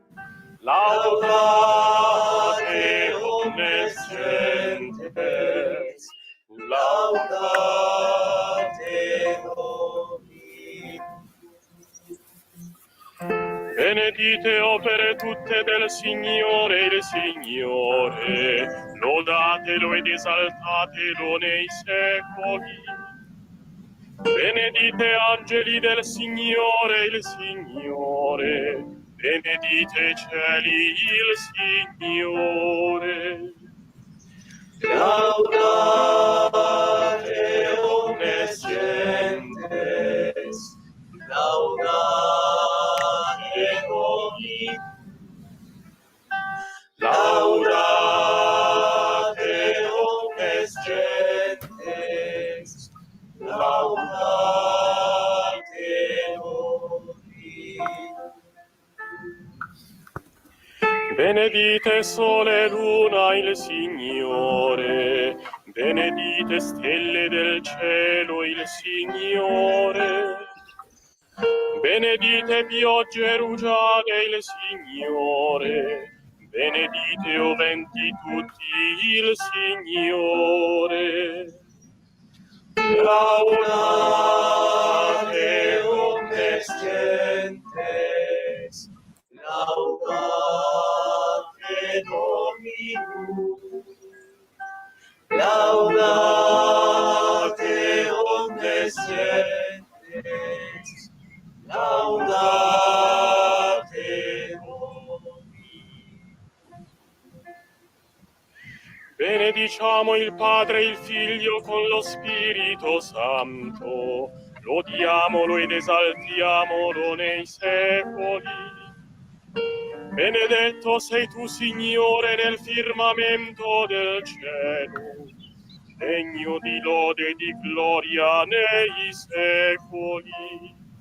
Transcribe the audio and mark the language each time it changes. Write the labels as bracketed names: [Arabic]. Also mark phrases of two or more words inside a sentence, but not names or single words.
[Latin] laudate omnes gentes, laudate Dominum. [Italian] Benedite opere tutte del Signore il Signore, lodatelo ed esaltatelo nei secoli. Benedite angeli del Signore il Signore, benedite cieli il Signore. [Latin] Laudate omnes gentes, laudate Dominum, laudate omnes gentes, laudate Dominum. [Italian] Benedite sole e luna il Signore, benedite stelle del cielo il Signore, benedite piogge e rugiade il Signore, benedite o venti tutti il Signore. [Latin] Laudate omnes gentes, laudate Dominum, laudate omnes gentes, laudate Dominum. [Italian] Benediciamo il Padre e il Figlio con lo Spirito Santo, lodiamolo ed esaltiamolo nei secoli. Benedetto sei tu, Signore, nel firmamento del cielo, degno di lode e di gloria nei secoli.